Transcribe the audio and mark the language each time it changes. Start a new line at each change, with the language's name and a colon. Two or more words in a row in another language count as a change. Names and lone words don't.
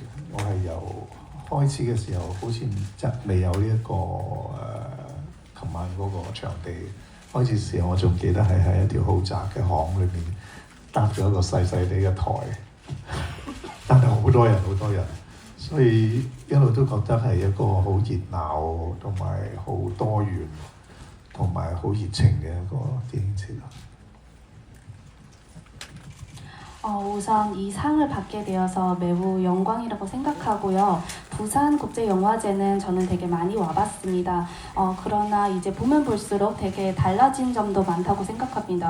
Cantonese: 我係由開始嘅時候，好似未有呢、一個琴晚嗰個場地開始時候，我仲記得係喺一條好窄嘅巷裏面搭咗一個細細地嘅台，但係好多人，所以一路都覺得係一個好熱鬧同埋好多元同埋好熱情嘅一個電影節。
Korean: 우선 이 상을 받게 되어서 매우 영광이라고 생각하고요. 부산국제영화제는 저는 되게 많이 와봤습니다. 그러나 이제 보면 볼수록 되게 달라진 점도 많다고 생각합니다.